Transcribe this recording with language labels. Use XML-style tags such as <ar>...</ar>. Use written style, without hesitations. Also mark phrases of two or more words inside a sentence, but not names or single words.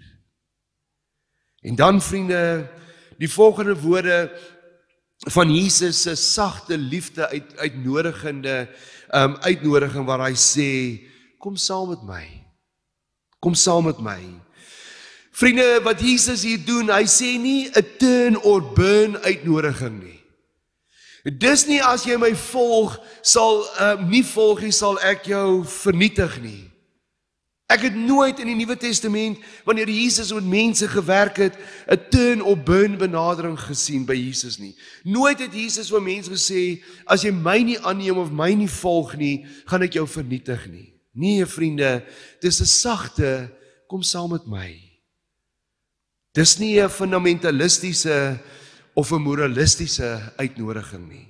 <af>En dan vriende, die volgende woorde van Jesus se sagte liefde uitnodigende uitnodiging waar hy sê, kom saam met my. Kom saam met my. Vriende, wat Jesus hier doen, hy sê nie 'n</af> <en>turn or burn</en> <af>uitnodiging nie. Dis nie as jy my volg, sal nie volg nie, sal ek jou vernietig nie. Ek het nooit in die Nuwe Testament, wanneer Jesus met mense gewerk het, 'n</af> <en>turn or burn</en> <af>benadering gesien by Jesus nie. Nooit het Jesus vir mense gesê, as jy my nie aanneem of my nie volg nie, gaan ek jou vernietig nie. Nee, vriende, dis 'n sagte, kom saam met my. Dis nie 'n fundamentalistiese of 'n moralistiese uitnodiging nie.</af>